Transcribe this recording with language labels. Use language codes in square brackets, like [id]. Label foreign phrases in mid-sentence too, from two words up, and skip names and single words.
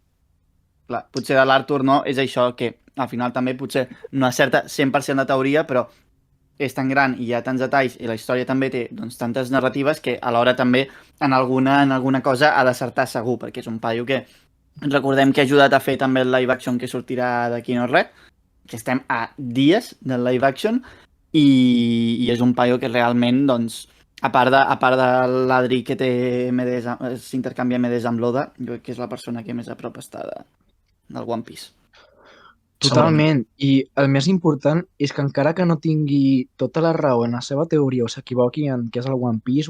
[ca] clar, potser de l'Artur no, és això que al final també potser no acerta 100% de teoria, però és tan gran i hi ha tants detalls i la història també té doncs, tantes narratives que alhora també en alguna cosa ha d'acertar segur, perquè és un paio que recordem que ha ajudat a fer també el [en] live action [ca] que sortirà d'aquí no res, que estem a dies del [en] live action [ca] i és un paio que realment, doncs, a part de l'Adri que té MDs, s'intercanvia MDs amb l'Oda, jo crec que és la persona que més a prop està del One Piece. Totalment. I el més important és que encara que no tingui tota la raó en la seva teoria o s'equivoqui en què és el One Piece